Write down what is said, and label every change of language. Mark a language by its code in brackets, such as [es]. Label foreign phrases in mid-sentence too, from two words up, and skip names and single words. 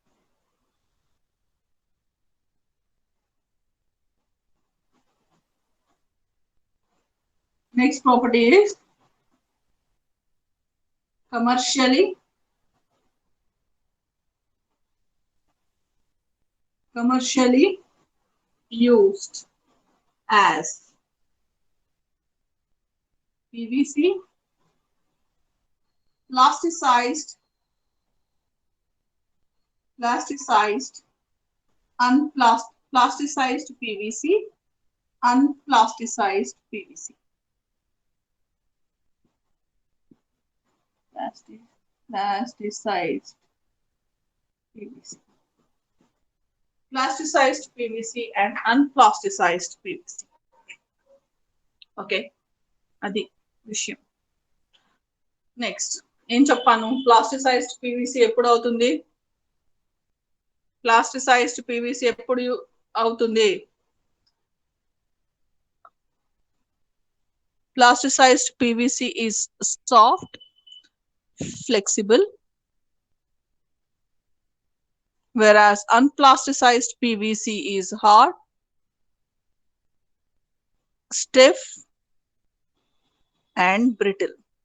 [en] Next property is commercially used as PVC, plasticized, unplasticized PVC, unplasticized PVC. Plasticized PVC. Plasticized PVC and unplasticized PVC. [te] Okay, అది విషయం. నెక్స్ట్ ఏం చెప్పాను, [en] plasticized PVC [te] ఎప్పుడు అవుతుంది? [en] plasticized PVC [te] ఎప్పుడు అవుతుంది? [en] Plasticized PVC is soft, flexible, whereas unplasticized PVC is hard, stiff, and brittle.